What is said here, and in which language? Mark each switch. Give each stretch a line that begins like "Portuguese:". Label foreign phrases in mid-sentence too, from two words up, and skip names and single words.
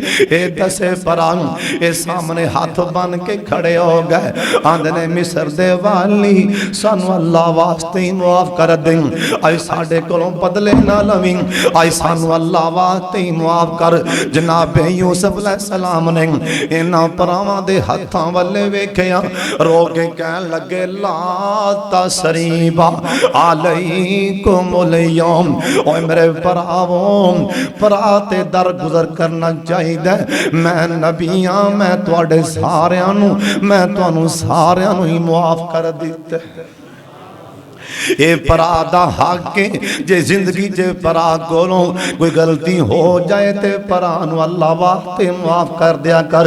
Punjabi: اے دسے بھرا اے سامنے ہاتھ بن کے کھڑے ہو گئے، آندے نے مصر دے والی سانوں اللہ واسطے ہی معاف کر دے، آئی ساڈے کولوں بدلے نا لوی، آئی سانوں اللہ واسطے ہی معاف کر. جناب یوسف علیہ‌السلام نے انہاں بھراواں دے ہتھاں ولے ویکھیا، رو کے کہن لگے
Arabic: لا تثريب عليكم اليوم.
Punjabi: اوئے میرے بھراوو، بھرا تے در گزر کرنا چاہیدا. میں نبی ہاں، میں تہاڈے ساریاں نوں، میں تہانوں ساریاں نوں ہی معاف کر دتا. یے بھرا دا حق ہے، جے زندگی چ بھرا کولوں کوئی غلطی ہو جائے تے بھرا نوں اللہ واسطے معاف کر دیا کر.